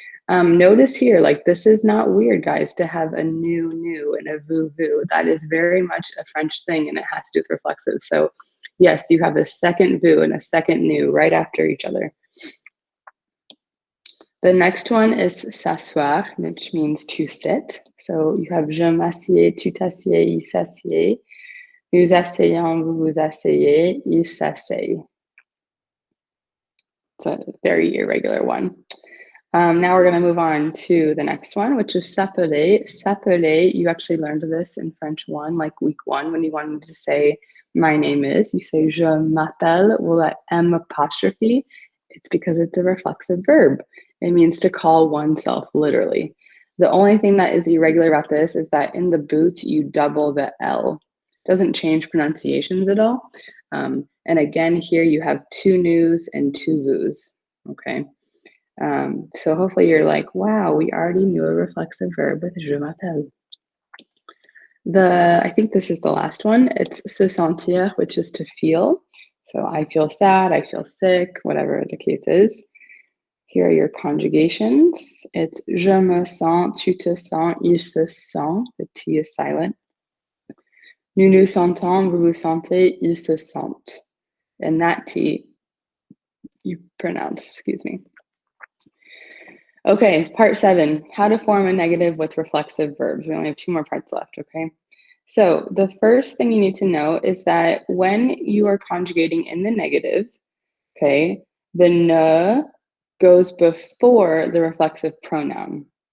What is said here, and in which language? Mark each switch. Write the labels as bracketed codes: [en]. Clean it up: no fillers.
[en] Notice here, like this is not weird, guys, to have a nu and a vous. That is very much a French thing, and it has to do with reflexive. So yes, you have a second vous and a second nu right after each other. The next one is s'asseoir, which means to sit. [fr] So you have je m'assieds, tu t'assieds, il s'assied. Nous asseyons, vous vous asseyez, il s'assied. [en] It's a very irregular one. Now we're going to move on to the next one, which is s'appeler. S'appeler, you actually learned this in French 1, like week 1, when you wanted to say, my name is. You say, [fr] je m'appelle, [en] with that M apostrophe. It's because it's a reflexive verb. It means to call oneself, literally. The only thing that is irregular about this is that in the boot, you double the L. It doesn't change pronunciations at all. And again, here you have two nus and two vous, okay? So hopefully you're like, wow, we already knew a reflexive verb with [fr] je m'appelle. [en] I think this is the last one. It's se sentir, which is to feel. So I feel sad, I feel sick, whatever the case is. Here are your conjugations. [fr] It's je me sens, tu te sens, il se sent. The T is silent. Nous nous sentons, vous vous sentez, ils se sentent. [en] And that T you pronounce, excuse me. Okay, part 7, how to form a negative with reflexive verbs. We only have 2 more parts left, okay? So the first thing you need to know is that when you are conjugating in the negative, okay, the ne goes before the reflexive pronoun.